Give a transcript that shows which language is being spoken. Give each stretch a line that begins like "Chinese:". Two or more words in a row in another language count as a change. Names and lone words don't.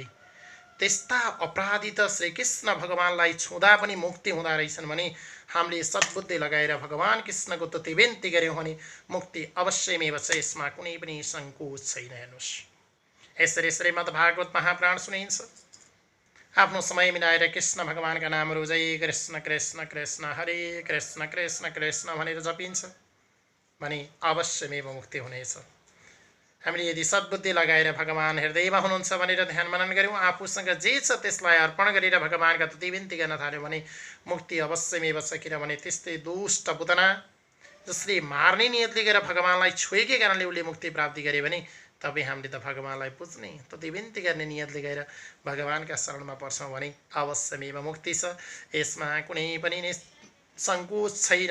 Nepali: त्यस्ता अपराधी त श्रीकृष्ण भगवानलाई छुँदा पनि मुक्ति हुँदा रहेछन् भने हामीले सद्बुद्धि लगाएर भगवान कृष्णको तुति बिन्ती गऱ्यौँ भने मुक्ति अवश्यमेव छ, यसमा कुनै पनि सङ्कोच छैन। हेर्नुहोस्, यसरी श्रीमद् भागवत महापुराण सुनिन्छ। आफ्नो समय मिलाएर कृष्ण भगवानका नामहरू जय कृष्ण कृष्ण कृष्ण हरे कृष्ण कृष्ण कृष्ण भनेर जपिन्छ भने अवश्यमेव मुक्ति हुनेछ। हामीले यदि सद्बुद्धि लगाएर भगवान हृदयमा हुनुहुन्छ भनेर ध्यान मनन गऱ्यौँ, आफूसँग जे छ त्यसलाई अर्पण गरेर भगवानका तुति बिन्ती गर्न थाल्यौँ भने मुक्ति अवश्यमेव छ। किनभने त्यस्तै दुष्ट पुतना जसले मार्ने नियतले गरेर भगवानलाई छोएकै कारणले उसले मुक्ति प्राप्ति गरे भने तपाईँ हामीले त भगवानलाई पुज्ने तुति बिन्ती गर्ने नियतले गएर भगवानका शरणमा पर्छौँ भने अवश्यमेव मुक्ति छ, यसमा कुनै पनि सङ्कोच छैन।